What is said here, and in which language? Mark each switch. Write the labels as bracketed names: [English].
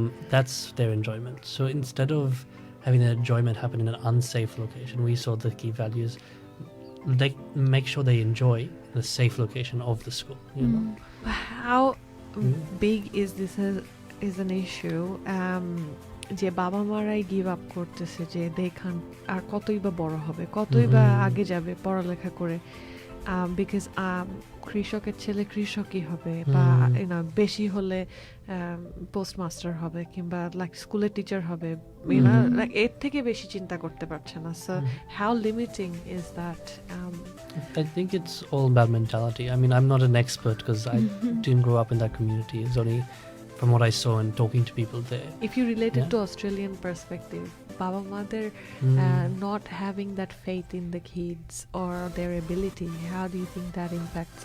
[English] That's their enjoyment. So instead of having that enjoyment happen in an unsafe location, we saw the key values. They make sure they enjoy the safe location of the school. You know, How big is this is an issue? [Bangla] যে বাবা মারাই give up করতেছে যে দেখান আর কতই বা বড় হবে, কতই বা আগে যাবে পড়ালেখা করে, বিকজ কৃষকের ছেলে কৃষকই হবে, বা বেশি হলে পোস্টমাস্টার হবে, কিংবা লাইক স্কুলের টিচার হবে, লাইক এর থেকে বেশি চিন্তা করতে পারছে না। [English] So how limiting is that? I think it's all about mentality. I mean, I'm not an expert because I didn't grow up in that community. It's only from what I saw and talking to people there. If you relate it to Australian perspective, Baba Mother not having that faith in the kids or their ability, how do you think that impacts?